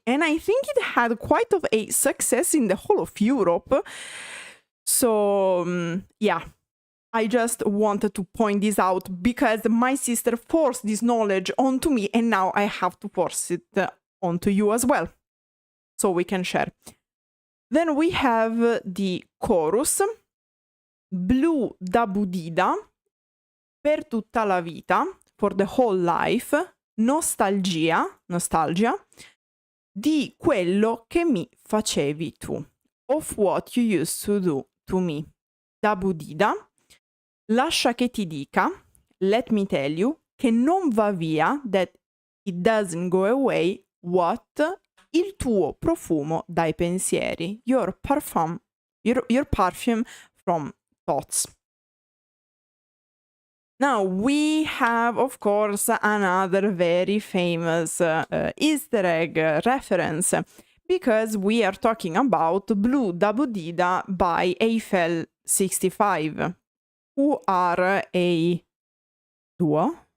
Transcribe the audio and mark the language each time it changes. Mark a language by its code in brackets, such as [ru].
[en] And I think it had quite of a success in the whole of Europe. So, yeah. I just wanted to point this out because my sister forced this knowledge onto me, and now I have to force it onto you as well, so we can share. Then we have the chorus. [it] Blu da budida, per tutta la vita, [en] for the whole life, [it] nostalgia, di quello che mi facevi tu, [en] of what you used to do to me. [it] Da budida, lascia che ti dica, [en] let me tell you, [it] che non va via, [en] that it doesn't go away, what [it] il tuo profumo dai pensieri. [en] Your perfume from thoughts. Now we have, of course, another very famous Easter egg reference, because we are talking about Blue Dabudida by Eiffel 65, who are a duo.